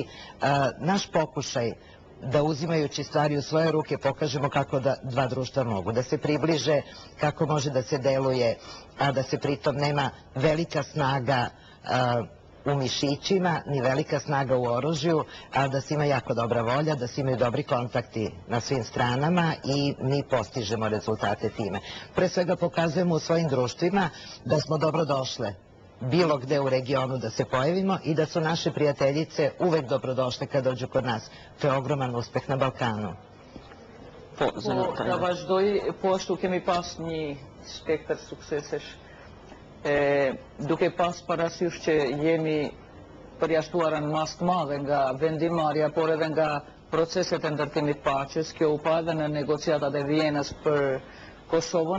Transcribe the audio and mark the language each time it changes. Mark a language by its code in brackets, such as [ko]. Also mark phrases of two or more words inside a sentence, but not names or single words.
[sr] Naš pokušaj da uzimajući stvari u svoje ruke pokažemo kako da dva društva mogu da se približe, kako može da se deluje, a da se pritom nema velika snaga u mišićima, ni velika snaga u oružju, a da se ima jako dobra volja, da se imaju dobri kontakti na svim stranama i mi postižemo rezultate time. Pre svega pokazujemo u svojim društvima da smo dobro došle bilo gde u regionu da se pojavimo i da su naše prijateljice uvek dobrodošle kad dođu kod nas. To je ogroman uspeh na Balkanu. [sq] Da vazhdoj, po ashtu kemi pas një spektër suksesesh, duke pas parasysh që jemi përjashtuara në mas të madhe nga vendimarrja, por edhe nga proceset e ndërtimit paqes. Kjo u pa edhe në negociatat e Vienës për Kosovën.